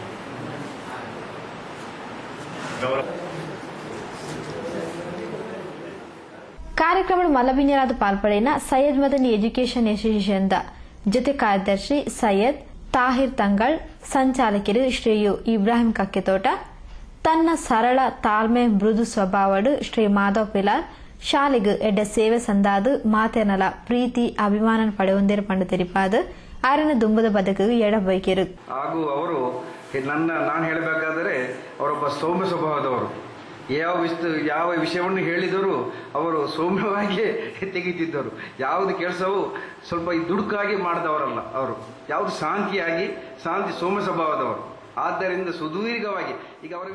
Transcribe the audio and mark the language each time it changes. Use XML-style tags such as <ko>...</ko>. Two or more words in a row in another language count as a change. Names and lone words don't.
<tcy>ಕಾರ್ಯಕ್ರಮದ ಮಲಬಿನ್ಯರಾದ ಪಾಲ್ಪಡೆನ ಸೈಯದ್ ಮದನಿ ಎಜುಕೇಷನ್ ಅಸೋಸಿಯೇಷನ್ ಜೊತೆ ಕಾರ್ಯದರ್ಶಿ ಸೈಯದ್ ತಾಹಿರ್ ತಂಗಳ್, ಸಂಚಾಲಕರು ಶ್ರೀ ಯು ಇಬ್ರಾಹಿಂ ಕಕ್ಕೆತೋಟ, ತನ್ನ ಸರಳ ತಾಳ್ಮೆ ಮೃದು ಸ್ವಭಾವಡು ಶ್ರೀ ಮಾಧವ್ ಪಿಲಾರ್ ಶಾಲೆಗೆ ಎಡ್ಡ ಸೇವೆ ಸಂದಾದು ಮಾತೆನಲ ಪ್ರೀತಿ ಅಭಿಮಾನ ಪಡೆಯೊಂದಿರ ಪಂಡ ತೆರಿಪಾದ ಆರಿನ ದುಂಬದ ಬದುಕಿಗೆ ಎಡಬೈಕೆರು.</tcy> <kn>ಹಾಗೂ ಅವರು ನಾನು ಹೇಳಬೇಕಾದರೆ ಅವರೊಬ್ಬ ಸೌಮ್ಯ ಸ್ವಭಾವದವರು. ಯಾವ ವಿಷಯವನ್ನು ಹೇಳಿದರೂ ಅವರು ಸೌಮ್ಯವಾಗಿ ತೆಗಿತಿದ್ದರು. ಯಾವುದು ಕೆಲಸವು ಸ್ವಲ್ಪ ದುಡುಕಾಗಿ ಮಾಡಿದವರಲ್ಲ ಅವರು. ಯಾವುದು ಶಾಂತಿ ಸೌಮ್ಯ ಸ್ವಭಾವದವರು. ಆದ್ದರಿಂದ ಸುದೀರ್ಘವಾಗಿ ಈಗ ಅವರ</kn>